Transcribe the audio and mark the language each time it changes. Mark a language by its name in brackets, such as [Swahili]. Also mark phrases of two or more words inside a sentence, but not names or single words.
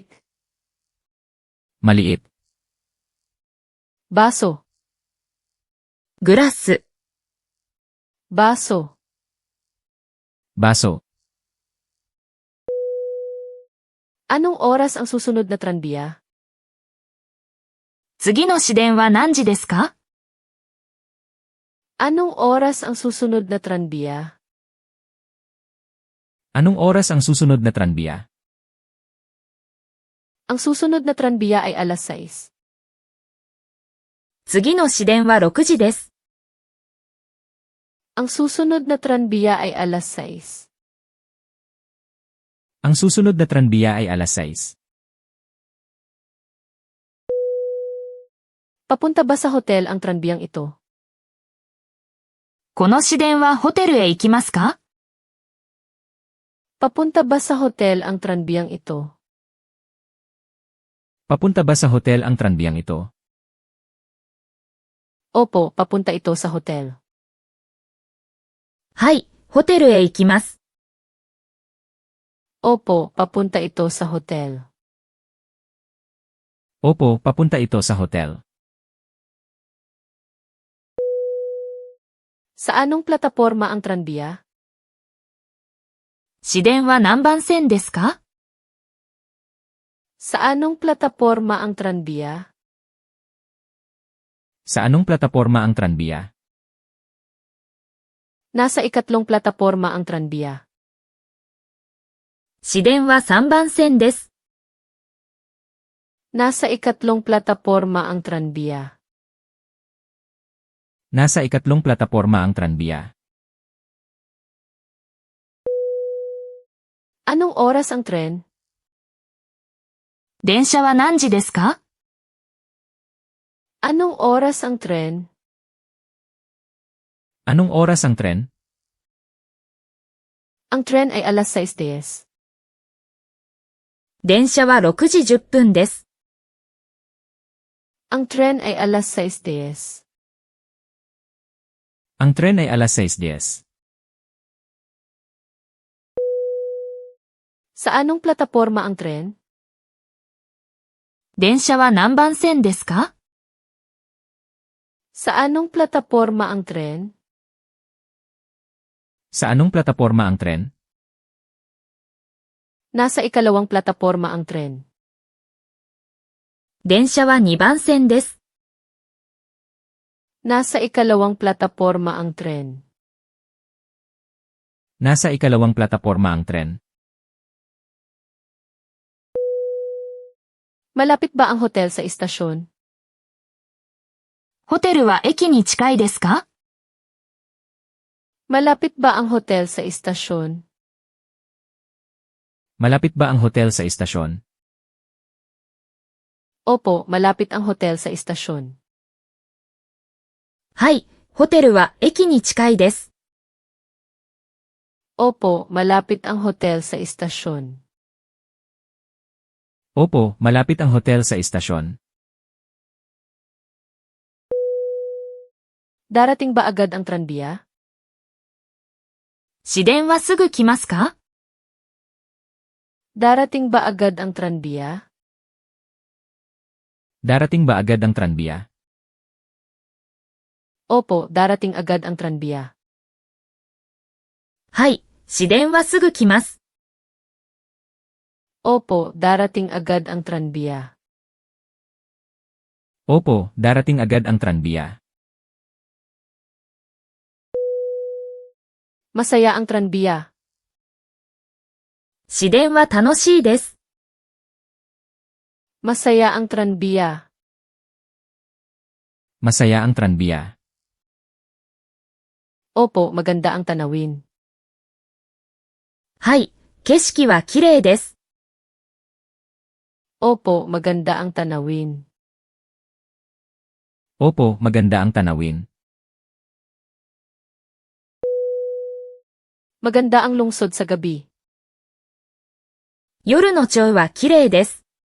[Filipino] Maliit. Baso. [Japanese] グラス。 [Filipino] Baso. Baso. Anong oras ang susunod na tranbiya? [Japanese] 次の市電は何時ですか？ [Filipino] Anong oras ang susunod na tranbiya? Anong oras ang susunod na tranbiya? Ang susunod na tranbiya ay alas 6. [Japanese] 次の市電は6時です。 [Filipino] Ang susunod na tranbiya ay alas 6. Ang susunod na tranbiya ay alas 6. Papunta ba sa hotel ang tranbiyang ito? [Japanese] この市電はホテルへ行きますか？ [Filipino] Papunta ba sa hotel ang tranbiyang ito? Papunta ba sa hotel ang tranbiyang ito? Opo, papunta ito sa hotel. [Japanese] はい、ホテルへ行きます。 [Filipino] Opo, papunta ito sa hotel. Opo, papunta ito sa hotel. Sa anong plataporma ang tranbiya? [Japanese] 市電は何番線ですか？ [Filipino] Sa anong plataporma ang tranbiya? Sa anong plataporma ang tranbiya? Nasa ikatlong plataporma ang tranbiya. [Japanese] 市電は3番線です。 [Filipino] Nasa ikatlong plataporma ang tranbiya. Nasa ikatlong plataporma ang tranbiya. Anong oras ang tren? [Japanese] 電車は何時ですか？ [Filipino] Anong oras ang tren? Anong oras ang tren? Ang tren ay alas 6:10. [Japanese] 電車は6時10分です。 [Filipino] Ang tren ay alas 6:10. Ang tren ay alas 6:10. Sa anong plataporma ang tren? [Japanese] 電車は何番線ですか？ [Filipino] Sa anong plataporma ang tren? Sa anong plataporma ang tren? Nasa ikalawang plataporma ang tren. [Japanese] 電車は2番線です。 [Filipino] Nasa ikalawang plataporma ang tren. Nasa ikalawang plataporma ang tren. Malapit ba ang hotel sa istasyon? [Japanese] ホテルは駅に近いですか？ [Filipino] Malapit ba ang hotel sa istasyon? Malapit ba ang hotel sa istasyon? Opo, malapit ang hotel sa istasyon. [Japanese] はい、ホテルは駅に近いです。 [Filipino] Opo, malapit ang hotel sa istasyon. Opo, malapit ang hotel sa istasyon. Darating ba agad ang tranbiya? [Japanese] 市電はすぐ来ますか？ [Filipino] Darating ba agad ang tranbiya? Darating ba agad ang tranbiya? Opo, darating agad ang tranbiya. [Japanese] はい、市電はすぐ来ます。 [Filipino] Opo, darating agad ang tranbiya. Opo, darating agad ang tranbiya. Masaya ang tranbiya. [Japanese] 市電は楽しいです。 [Filipino] Masaya ang tranbiya. Masaya ang tranbiya. Opo, maganda ang tanawin. [Japanese] はい、景色は綺麗です。 [Filipino] Opo, maganda ang tanawin. Opo, maganda ang tanawin. Maganda ang lungsod sa gabi. [Japanese] 夜の町は綺麗です。